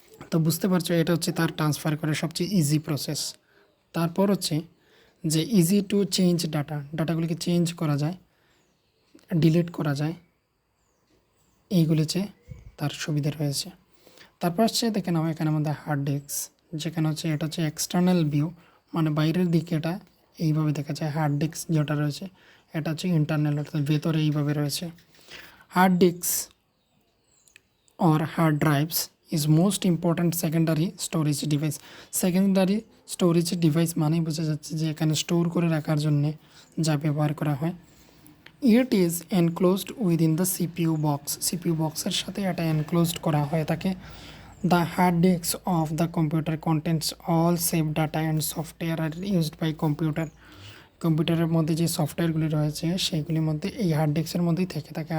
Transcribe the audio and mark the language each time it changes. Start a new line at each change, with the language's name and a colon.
Bangla: তো বুঝতে পারছো এটা হচ্ছে তার ট্রান্সফার করার সবচেয়ে ইজি প্রসেস। তারপর হচ্ছে যে ইজি টু চেঞ্জ ডাটাগুলিকে চেঞ্জ করা যায়, ডিলিট করা যায়, এইগুলি হচ্ছে তার সুবিধা রয়েছে। তারপর হচ্ছে দেখে নাও এখানে আমাদের হার্ড ডিস্ক, যেখানে হচ্ছে এটা হচ্ছে এক্সটার্নাল ভিউ, মানে বাইরের দিকে এটা এইভাবে দেখা যায়। হার্ড ডিস্ক যেটা রয়েছে এটা হচ্ছে ইন্টারনাল, অর্থাৎ ভেতরে এইভাবে রয়েছে।
English: Hard disk or hard drives is most important secondary storage device.
Bangla: Secondary storage device মানেই বোঝা যাচ্ছে যে এখানে স্টোর করে রাখার জন্যে যা ব্যবহার করা হয়।
English: it is enclosed within the CPU
Bangla: বক্সের সাথে এটা এনক্লোজড করা হয়ে থাকে।
English: the hard disk of the computer contents all save data and software are used by
Bangla: কম্পিউটারের মধ্যে যে সফটওয়্যারগুলি রয়েছে সেইগুলির মধ্যে এই হার্ড ডিস্কের মধ্যেই থেকে থাকে।